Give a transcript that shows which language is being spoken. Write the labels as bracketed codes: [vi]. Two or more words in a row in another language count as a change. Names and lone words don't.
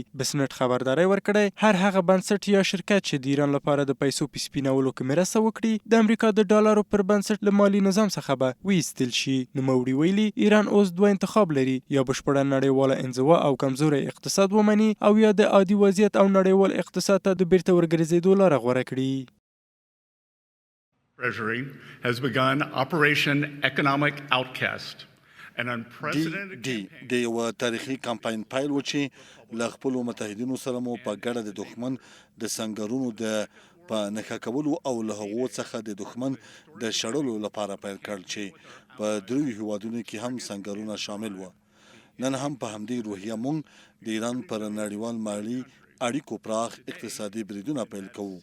[ps] بسنټ خبرداری ورکړی هر هغه بنسټ یا شرکت چې د ایران لپاره د پیسو په سپینولو کې مرسته وکړي د امریکا د ډالرو پر بنسټ له مالي نظام څخه به وایستل شي. نوموړي ویلي ایران اوس دوه انتخاب لري یا بشپړه نړیواله انزوا او کمزوری اقتصاد ومني او یا د عادي وضعیت او نړیوال اقتصاد ته د بیرته ورګرځېدو لاره غوره کړي. [en] Treasury has begun Operation Economic Outcast, an unprecedented campaign. [ps] د یو تاریخي کمپاین پیل و چې له خپلو متحدینو سره مو په ګډه د دښمن د سنګرونو د په نښه کولو او له هغو څخه د دښمن د شړلو لپاره پیل کړل چې په دریو هیوادونو کې هم سنګرونه شامل و. نن هم په همدې روحیه موږ د ایران پر نړیوال مالي اړیکو پراخ اقتصادي بریدونه پیل کوو.